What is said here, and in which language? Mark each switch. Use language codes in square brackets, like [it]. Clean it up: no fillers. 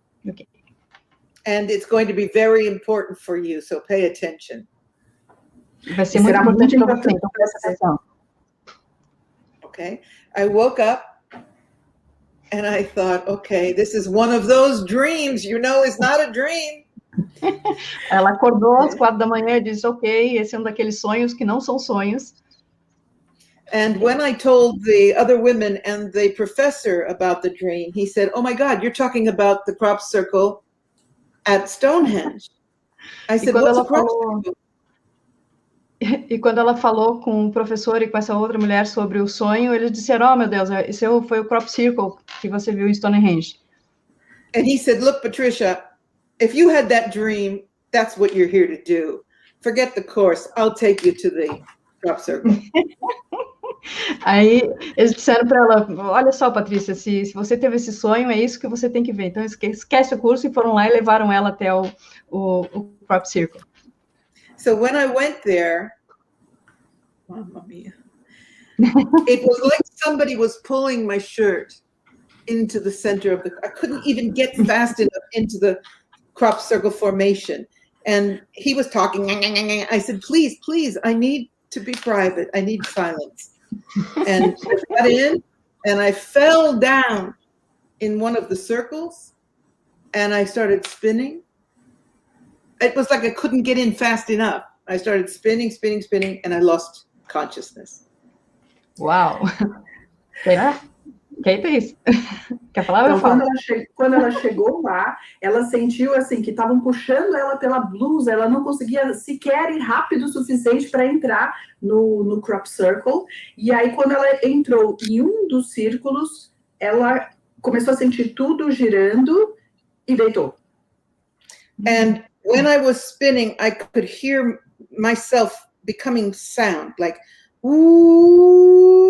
[en] Okay. and it's going to be very important for you, so pay attention. [pt] Vai ser muito importante para você, então presta atenção. [en] Okay, I woke up and I thought, okay, this is one of those dreams, you know, it's not a dream. [pt] Ela acordou às 4 da manhã e disse, ok, esse é um daqueles sonhos que não são sonhos. [en] And when I told the other women and the professor about the dream, he said, oh my God, you're talking about the crop circle at Stonehenge. I said, what's a crop circle? [pt] E quando ela falou com o professor e com essa outra mulher sobre o sonho, eles disseram, oh meu Deus, esse foi o crop circle que você viu em Stonehenge. [en] And he said, look, Patricia, if you had that dream, that's what you're here to do. Forget the course, I'll take you to the crop circle. [pt] Aí eles disseram para ela, olha só, Patrícia, se você teve esse sonho, é isso que você tem que ver. Então esquece o curso, e foram lá e levaram ela até o crop circle. [en] So when I went there, [it] Mamma mia, [en] it was like somebody was pulling my shirt into the center of I couldn't even get fast enough into the crop circle formation. And he was talking, I said, please, I need to be private. I need silence. And I got in and I fell down in one of the circles and I started spinning. It was like I couldn't get in fast enough. I started spinning, and I lost consciousness. [pt] Uau! Que isso? Quer falar? Então, quando ela chegou lá, ela sentiu assim que estavam puxando ela pela blusa, ela não conseguia sequer ir rápido o suficiente para entrar no crop circle. E aí, quando ela entrou em um dos círculos, ela começou a sentir tudo girando e deitou. [en] And when I was spinning, I could hear myself becoming sound, like, ooh.